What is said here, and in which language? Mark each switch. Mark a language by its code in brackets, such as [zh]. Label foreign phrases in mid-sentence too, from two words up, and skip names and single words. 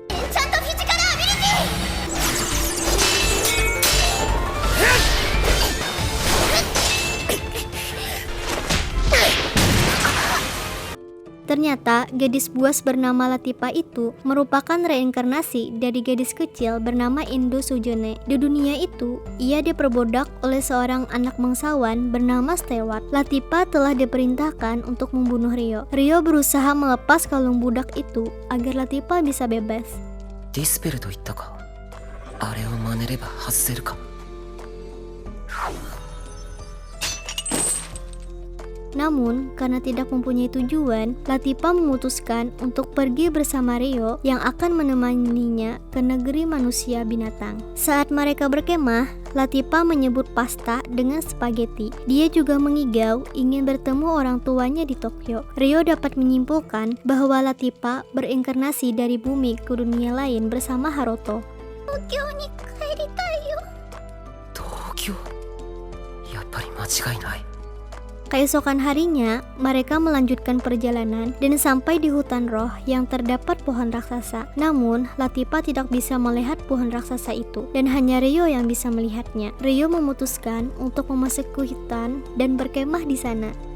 [id] Ternyata gadis buas bernama Latipa itu merupakan reinkarnasi dari gadis kecil bernama Indo Sujone. Di dunia itu, ia diperbudak oleh seorang anak bangsawan bernama Stewart. Latipa telah diperintahkan untuk membunuh Ryo. Ryo berusaha melepas kalung budak itu agar Latipa bisa bebas. [ja] ディスペルと言ったか。あれを真似れば外せるか。 [id] Namun, karena tidak mempunyai tujuan, Latifah memutuskan untuk pergi bersama Ryo yang akan menemaninya ke negeri manusia binatang. Saat mereka berkemah, Latifah menyebut pasta dengan spaghetti. Dia juga mengigau ingin bertemu orang tuanya di Tokyo. Ryo dapat menyimpulkan bahwa Latifah berinkarnasi dari bumi ke dunia lain bersama Haruto. [ja] 東京に帰りたいよ. Tokyo. やっぱり間違いない。 [id] Keesokan harinya, mereka melanjutkan perjalanan dan sampai di hutan roh yang terdapat pohon raksasa. Namun, Latifah tidak bisa melihat pohon raksasa itu dan hanya Ryo yang bisa melihatnya. Ryo memutuskan untuk memasuki hutan dan berkemah di sana.